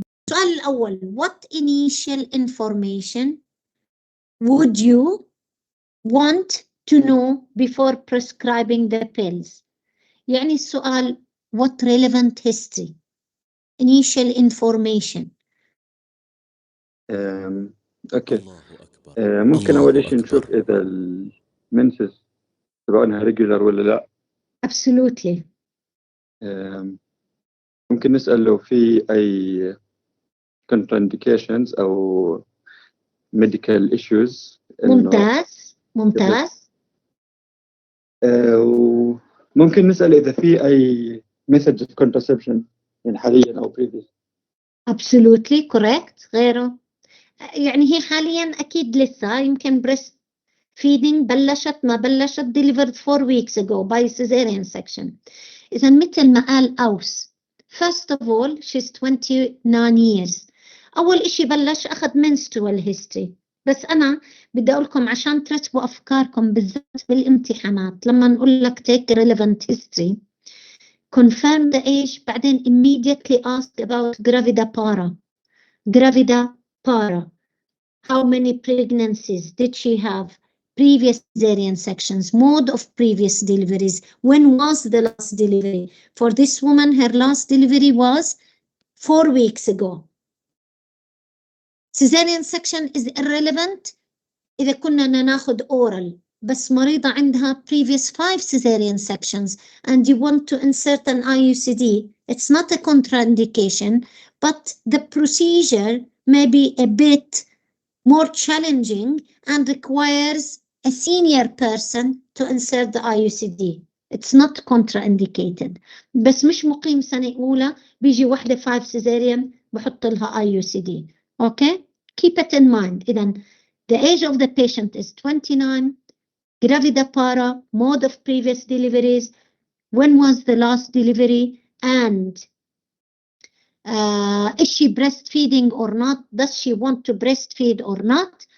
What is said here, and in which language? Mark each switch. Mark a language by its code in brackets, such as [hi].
[ar] السؤال الأول: [en] What initial information would you want to know before prescribing the pills? [ar] يعني السؤال [en] what relevant history, initial information. [ar] اوكي. الله أكبر. ممكن الله اول شيء أكبر. نشوف اذا المنسس سواء ريجولار ولا لا. [en] Absolutely. [ar] ممكن نسأل لو في اي contraindications او [en] medical issues. [ar] ممتاز ممتاز. وممكن نسأل إذا في أي [en] methods of contraception [ar] يعني حاليا أو previous. [en] Absolutely correct. [ar] غيره يعني هي حاليا أكيد لسه يمكن [en] breast feeding [ar] بلشت ما بلشت [en] delivered 4 weeks ago by cesarean section. [ar] إذا مثل ما قال أوس, [en] first of all she's 29 years. [ar] أول إشي بلش أخذ [en] menstrual history. [ar] بس أنا بدي أقول لكم عشان ترتبوا أفكاركم بالذات بالامتحانات لما نقول لك [en] take relevant history, confirm the age, [ar] بعدين [en] immediately ask about gravida para. Gravida para. How many pregnancies did she have? Previous cesarean sections, mode of previous deliveries. When was the last delivery? For this woman, her last delivery was 4 weeks ago. Cesarean section is irrelevant [ar] إذا كنا ناخد [en] oral, [ar] بس مريضة عندها [en] previous 5 cesarean sections and you want to insert an IUCD. It's not a contraindication, but the procedure may be a bit more challenging and requires a senior person to insert the IUCD. It's not contraindicated. [ar] بس مش مقيم سنة أولى بيجي واحدة 5 cesarean بحط لها IUCD. [en] Okay? Keep it in mind. [ar] إذن [en] the age of the patient is 29, gravida para, mode of previous deliveries, when was the last delivery, and Is she breastfeeding or not? Does she want to breastfeed or not?